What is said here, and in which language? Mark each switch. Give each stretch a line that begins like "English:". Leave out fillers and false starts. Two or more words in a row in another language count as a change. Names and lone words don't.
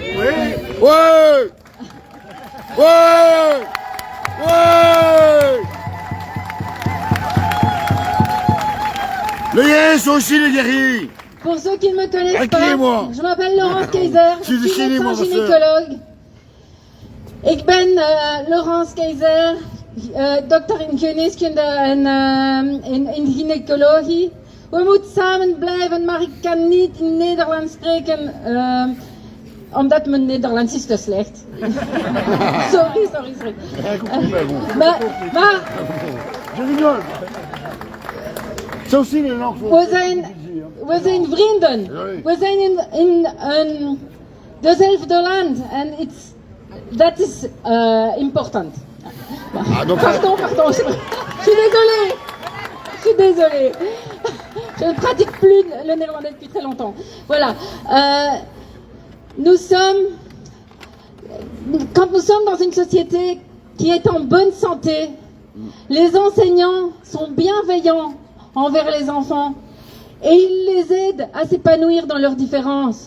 French: Ouais. Ouais. Ouais. Les guerriers sont aussi les guerriers. Pour ceux qui ne me connaissent Accueillez-moi. pas, je m'appelle Laurence Kayser, je suis déchaîné, médecin moi, gynécologue.
Dutch: Ik ben Laurence Kayser, dokter in geneeskunde en in gynaecologie. We moeten samen blijven, maar ik kan niet in Nederlands spreken, omdat mijn Nederlands is te slecht. Sorry. Maar
French: Je rigole. C'est aussi les langues.
Dutch: we zijn vrienden. Sorry. We zijn in dezelfde land.
English: And that is important.
French: Ah, donc, Pardon, je suis désolée. Je suis désolée. Je ne pratique plus le néerlandais depuis très longtemps. Voilà. Quand nous sommes dans une société qui est en bonne santé, les enseignants sont bienveillants envers les enfants et ils les aident à s'épanouir dans leurs différences.